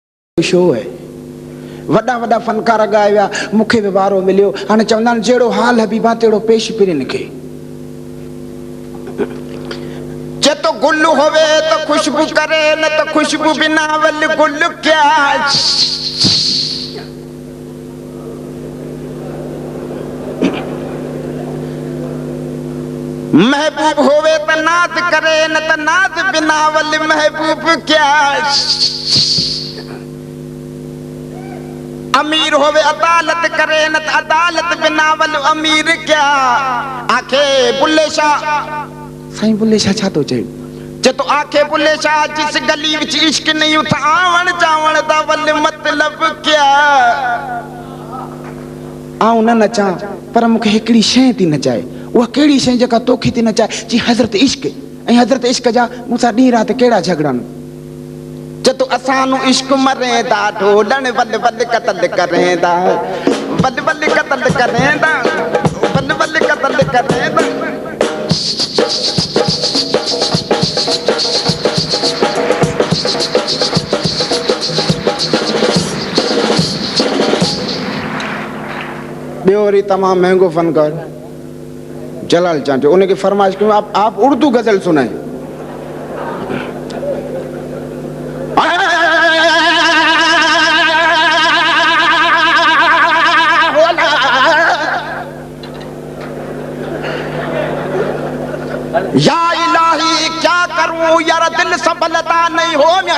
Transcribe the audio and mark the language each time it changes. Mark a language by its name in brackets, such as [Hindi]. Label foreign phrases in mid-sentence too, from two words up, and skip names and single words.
[Sindhi] शो है। वॾा वॾा फनकार ॻाए विया, मूंखे बि वारो मिलियो। हाणे चवंदा आहिनि जहिड़ो हाल हबीबा तहिड़ो पेश पिरिन खे। [Punjabi] ਜੇ ਤੋ ਗੁਲ ਹੋਵੇ ਤੋ ਖੁਸ਼ਬੂ ਕਰੇ, ਨ ਤੋ ਖੁਸ਼ਬੂ ਬਿਨਾ ਵਲ ਗੁਲ ਕਿਆ। ਮਹਿਬੂਬ ਹੋਵੇ ਤੋ ਨਾਜ਼ ਕਰੇ, ਨ ਤੋ ਨਾਜ਼ ਬਿਨਾ ਵਲ ਮਹਿਬੂਬ ਕਿਆ। ਅਮੀਰ ਹੋਵੇ ਅਦਾਲਤ ਕਰੇ, ਨ ਤੋ ਅਦਾਲਤ ਬਿਨਾ ਵਲ ਅਮੀਰ ਕਿਆ। [Sindhi] आखे बुल्ले शाह साईं, बुल्ले शाह छा तो चए? [Punjabi] ਜੇ ਤੋ ਆਖੇ ਬੁੱਲ੍ਹੇ ਸ਼ਾਹ ਜਿਸ ਗਲੀ ਵਿਚ ਇਸ਼ਕ ਨਹੀਂ ਉਠ ਆਵਣ ਜਾਵਣ ਦਾ ਵਲ ਮਤਲਬ ਕਿਆ। [Sindhi] आऊं न नचां पर मूंखे हिकिड़ी शइ थी नचाए। उहा कहिड़ी शइ जेका तोखे थी नचाए? जी हज़रत इश्क। ऐं हज़रत इश्क जा मूंसां ॾींहुं राति कहिड़ा झगड़नि। [Punjabi] ਜਤੋ ਅਸਾਨੂੰ ਇਸ਼ਕ ਮਰੇਂਦਾ ਢੋਲਣ ਵਲ ਵਲ ਕਤਲ ਕਰੇਂਦਾ, ਵਲ ਵਲ ਕਤਲ ਕਰੇਂਦਾ, ਵਲ ਵਲ ਕਤਲ ਕਰੇਂਦਾ। [Sindhi] ॿियो वरी तमामु महंगो फनकार जलाल चांचो, उनखे फरमाइश कयूं आप उर्दू गज़ल सुनाए। [Urdu] یا الٰہی کیا کروں یار دل سنبھلتا نہیں ہو